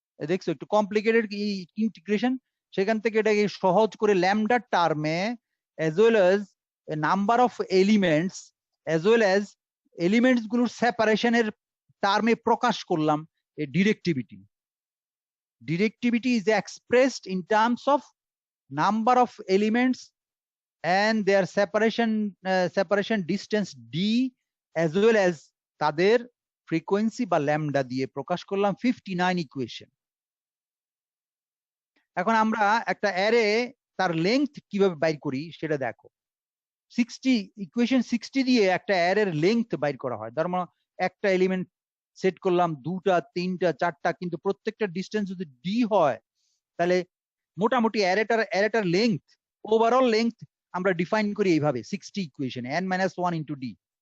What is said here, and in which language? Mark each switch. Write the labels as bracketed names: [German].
[Bangla] দেখছো একটু complicated integration, সেখান থেকে এটাকে সহজ করে ল্যামডার টার্মে [English] as well as [Bangla] number of elements as well as elements গুলোর সেপারেশনের টার্মে প্রকাশ করলাম এই ডিরেক্টিভিটি। [English] Directivity is expressed in terms of number of elements and their separation distance d as well as [Bangla] তাদের ফ্রিকোয়েন্সি বা ল্যামডা দিয়ে প্রকাশ করলাম 59 ইকুয়েশন। এখন আমরা একটা অ্যারে তার লেংথ কিভাবে বাইর করি সেটা দেখো। 60 ইকুয়েশন 60 দিয়ে একটা অ্যারের লেংথ বাইর করা হয়। তার মানে একটা এলিমেন্ট সেট করলাম, দুটা, তিনটা, চারটা, কিন্তু প্রত্যেকটা ডিস্টেন্স যদি ডি হয় তাহলে মোটামুটি অ্যারেটার লেংথ, ওভারঅল লেংথ আমরা ডিফাইন করি এইভাবে 60 ইকুয়েশন n-1 ইন্টু ডি।